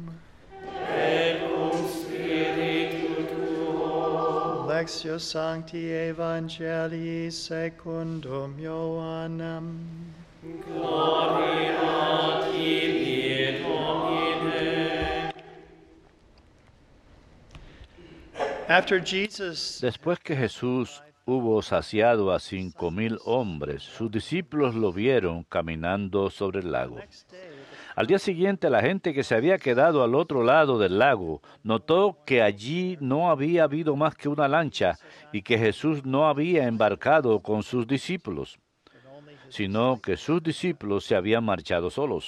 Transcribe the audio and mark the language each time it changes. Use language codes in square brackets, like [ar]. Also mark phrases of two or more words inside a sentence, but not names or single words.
[la] Et cum spiritu tuo. Lectio Sancti Evangelii secundum Ioannem. Gloria tibi, Domine. [en] After Jesus [es] Después que Jesús hubo saciado a 5,000 hombres, sus discípulos lo vieron caminando sobre el lago. Al día siguiente, la gente que se había quedado al otro lado del lago notó que allí no había habido más que una lancha y que Jesús no había embarcado con sus discípulos, sino que sus discípulos se habían marchado solos.